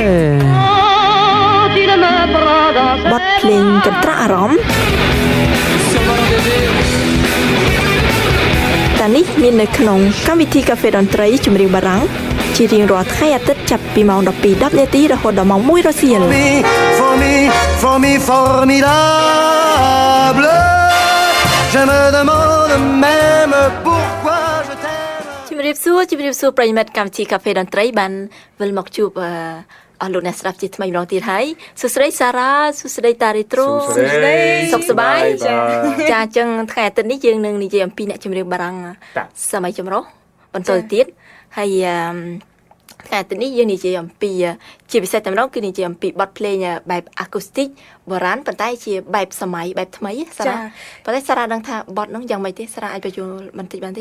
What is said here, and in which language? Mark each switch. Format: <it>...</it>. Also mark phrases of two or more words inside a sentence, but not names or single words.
<km>របទភ្លេងកន្ត្រាក់អារម្មណ៍តានេះមាននៅក្នុងកម្មវិធីកាហ្វេតន្ត្រីចម្រៀងបារាំងជារៀងរាល់ថ្ងៃអាទិត្យចាប់ពីម៉ោង 12:10 នាទីរហូតដល់ម៉ោង 1 រសៀល</km> <fr>Formidable Je me demande même pourquoi je t'aime</fr> <km>ជំរាបសួរប្រិយមិត្តកម្មវិធីកាហ្វេតន្ត្រីបានវិលមកជួបអស់លោកអ្នកស្ដាប់ជាថ្មីម្ដងទៀតហើយសួស្ដីសារ៉ាសួស្ដីតារីត្រូសុខសប្បាយចាអញ្ចឹងថ្ងៃអាទិត្យនេះយើងនឹងនិយាយអំពីអ្នកចម្រៀងបារាំងសម័យចម្រុះបន្តទៅទៀតហើយថ្ងៃអាទិត្យនេះយើងនិយាយអំពីជាពិសេសតែម្ដងគឺនិយាយអំពីបទភ្លេងបែប acoustic បុរាណប៉ុន្តែជាបែបសម័យបែបថ្មីសារ៉ាប៉ុន្តែសារ៉ាដឹងថាបទហ្នឹងយ៉ាងម៉េចទេសារ៉ាអាចបញ្យល់បន្តិចបានទេ</km>